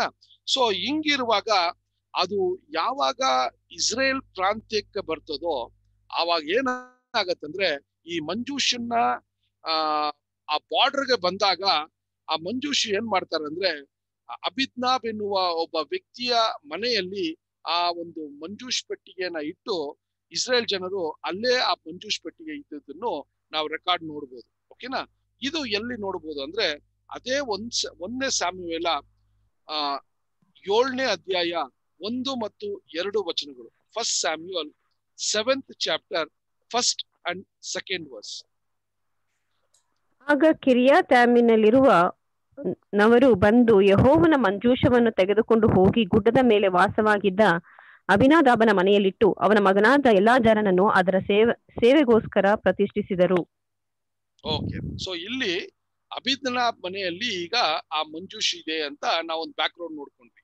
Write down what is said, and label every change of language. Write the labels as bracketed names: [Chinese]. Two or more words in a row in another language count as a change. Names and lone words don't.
[Kannada] ಸೊ ಹಿಂಗಿರುವಾಗ ಅದು ಯಾವಾಗ ಇಸ್ರೇಲ್ ಪ್ರಾಂತ್ಯಕ್ಕೆ ಬರ್ತದೋ ಆವಾಗ ಏನಾಗತ್ತಂದ್ರೆ, ಈ ಮಂಜೂಷನ್ನ ಆ ಬಾರ್ಡರ್ಗೆ ಬಂದಾಗ ಆ ಮಂಜೂಷಿ ಏನ್ ಮಾಡ್ತಾರೆ ಅಂದ್ರೆ, ಅಬಿದ್ನಾಬ್ ಎನ್ನುವ ಒಬ್ಬ ವ್ಯಕ್ತಿಯ ಮನೆಯಲ್ಲಿ ಆ ಒಂದು ಮಂಜೂಷ್ ಪೆಟ್ಟಿಗೆಯನ್ನ ಇಟ್ಟು ಇಸ್ರೇಲ್ ಜನರು ಅಲ್ಲೇ ಆ ಮಂಜೂಷ್ ಪೆಟ್ಟಿಗೆ ಇದ್ದದನ್ನು ನಾವು ರೆಕಾರ್ಡ್ ನೋಡ್ಬೋದು. ಓಕೆನಾ? ಇದು ಎಲ್ಲಿ ನೋಡ್ಬೋದು ಅಂದ್ರೆ, ಅದೇ 1ನೇ ಸ್ಯಾಮುವೇಲ 7ನೇ ಅಧ್ಯಾಯ 1 ಮತ್ತು 2 ವಚನಗಳು. [English] 1 ಸ್ಯಾಮ್ಯುಯಲ್ 7th chapter 1st and 2nd verse. [Kannada] ಆಗ ಕಿರ್ಯಾತಯಿಮಿನಲ್ಲಿರುವ ನವರು ಬಂದು ಯೆಹೋವನ ಮಂಜೂಷವನ್ನು ತೆಗೆದುಕೊಂಡು ಹೋಗಿ ಗುಡ್ಡದ ಮೇಲೆ ವಾಸವಾಗಿದ್ದ ಅಬಿನಾದಾಬನ ಮನೆಯಲ್ಲಿಟ್ಟು ಅವನ ಮಗನಾದ ಎಲ್ಲಾಜಾರನನ್ನು ಅದರ ಸೇವೆಗೋಸ್ಕರ ಪ್ರತಿಷ್ಠಿಸಿದರು. ಓಕೆ, ಸೊ ಇಲ್ಲಿ ಅಬಿನಾದಾಬ್ ಮನೆಯಲ್ಲಿ ಈಗ ಆ ಮಂಜೂಷ್ ಇದೆ ಅಂತ ನಾವೊಂದು [English] back ground [Kannada] ನೋಡ್ಕೊಂಡ್ವಿ.